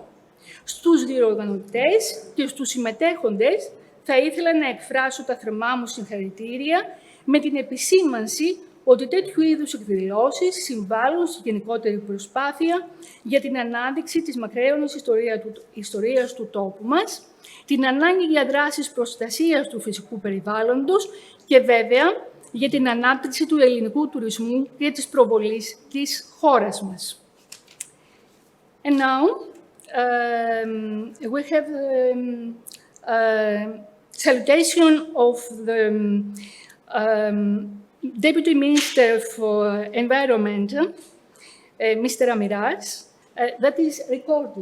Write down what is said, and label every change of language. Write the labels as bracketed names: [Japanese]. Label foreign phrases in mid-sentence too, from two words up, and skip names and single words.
[Greek] Στους διοργανωτές και στους συμμετέχοντες θα ήθελα να εκφράσω τα θερμά μου συγχαρητήρια με την επισήμανση ότι τέτοιου είδους εκδηλώσεις συμβάλλουν στη γενικότερη προσπάθεια για την ανάδειξη της μακραίωνης ιστορίας του τόπου μας, την ανάγκη για δράσεις προστασίας του φυσικού περιβάλλοντος και βέβαια για την ανάπτυξη του ελληνικού τουρισμού και της προβολής της χώρας μας. [English] And now, we have salutation of the Deputy Minister for Environment, Mr. Amiras, that is recorded.